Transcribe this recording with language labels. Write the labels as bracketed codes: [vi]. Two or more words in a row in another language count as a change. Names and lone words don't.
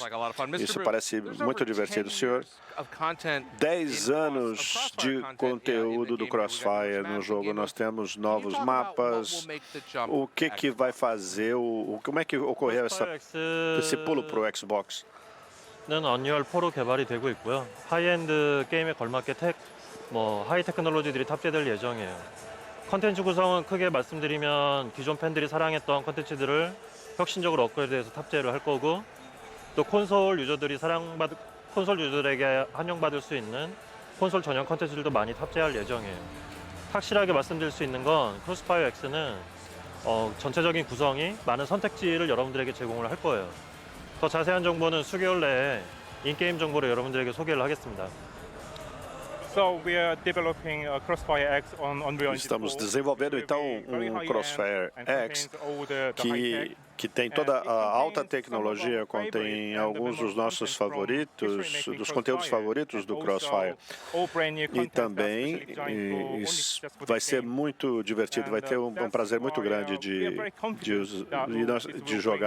[pt] Isso parece muito divertido, senhor. 10 anos de conteúdo do Crossfire no jogo. Nós temos novos mapas. O que vai fazer? Como é que ocorreu esse pulo para o Xbox? [ko] 는 언리얼 4로 개발이 되고 있고요. 하이엔드 게임에 걸맞게 하이 테크놀로지들이 탑재될 예정이에요. 컨텐츠 구성은 크게 말씀드리면 기존 팬들이 사랑했던 컨텐츠들을 혁신적으로 업그레이드해서 탑재를 할 거고, 또 콘솔 유저들에게 환영받을 수 있는 콘솔 전용 컨텐츠들도 많이 탑재할 예정이에요. 확실하게 말씀드릴 수 있는 건 크로스파이어 X는 전체적인 구성이 많은 선택지를 여러분들에게 제공을 할 거예요. 더 자세한 정보는 수개월 내에 인게임 정보로 여러분들에게 소개를 하겠습니다. [en] So we are developing a Crossfire X on Unreal Engine 4. [pt] Estamos desenvolvendo então Crossfire X que tem toda a alta tecnologia, contém alguns dos nossos favoritos, dos conteúdos favoritos do Crossfire. E também vai ser muito divertido, vai ter um prazer muito grande de jogar.